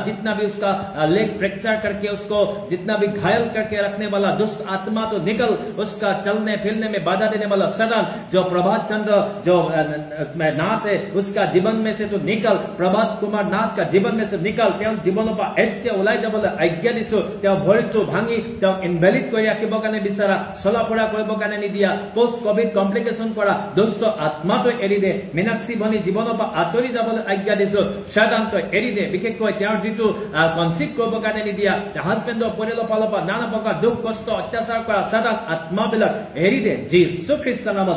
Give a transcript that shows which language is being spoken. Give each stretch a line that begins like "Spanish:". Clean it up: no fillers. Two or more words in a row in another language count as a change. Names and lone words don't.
Hindi: जितना भी उसका लेग फ्रैक्चर करके उसको जितना भी घायल करके रखने वाला दुष्ट आत्मा तो निकल, उसका चलने फिरने में बाधा देने वाला सदन जो प्रभात चंद्र जो नाथ है उसका जीवन में से तो निकल, प्रभात कुमार नाथ का जीवन में से निकल।
Assamese: जीवन ওলাই যাবলৈ আজ্ঞা দিছো। ভৰিটো ভাঙি ইনভেলিড কৰি ৰাখিবৰ কাৰণে বিচাৰা, চলা ফুৰা কৰিবৰ কাৰণে নিদিয়া,
English: post covid complication
Assamese: কৰা দুষ্ট আত্মাটো এৰি দে। মীনাক্ষী ভনী জীৱনৰ পৰা আঁতৰি যাবলৈ আজ্ঞা দিছো। সাধাৰণতে এৰি দে, বিশেষকৈ তেওঁৰ যিটো কনচিভ কৰিবৰ কাৰণে নিদিয়া, হাজবেণ্ডৰ পৰিয়ালৰ ফালৰ পৰা নানা প্ৰকাৰ দুখ কষ্ট অত্যাচাৰ কৰা সাধাৰণ আত্মাবিলাক এৰি দে যীশু খ্ৰীষ্টৰ নামত।